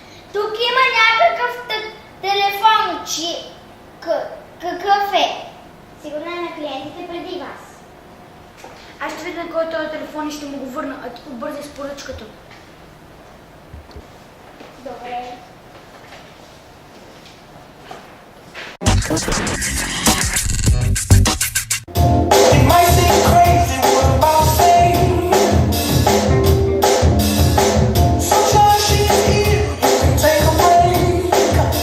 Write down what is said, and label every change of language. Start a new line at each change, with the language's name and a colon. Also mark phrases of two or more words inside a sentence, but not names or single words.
Bulgarian: Тук има някакъв телефон, какъв е? Сигурно е на клиентите преди вас. Аз ще видя кой е този телефон и ще му го върна, а ти побързай с поръчката. Добре.
English: It might seem crazy what I'm about to say. Sunshine, she's here. You can take a break.